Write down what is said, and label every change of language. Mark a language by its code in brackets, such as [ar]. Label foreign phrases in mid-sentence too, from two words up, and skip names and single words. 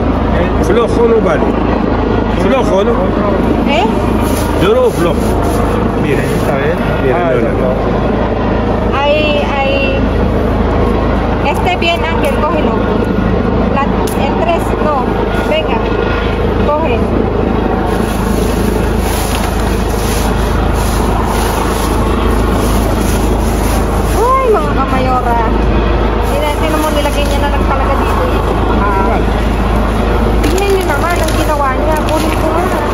[es] Flojo no vale. Flojo, ¿no? ¿Eh? Duro o flojo. Mira, ¿Está bien? Mira, no. Hay... Este bien, Ángel, cógelo. El 3, no. Venga, coge. [tl] Ay, mga kamayora. Tingnan mo, nilagay niya na lang talaga dito. Tingnan niyo naman ang ginawa niya. Kunin ko nga.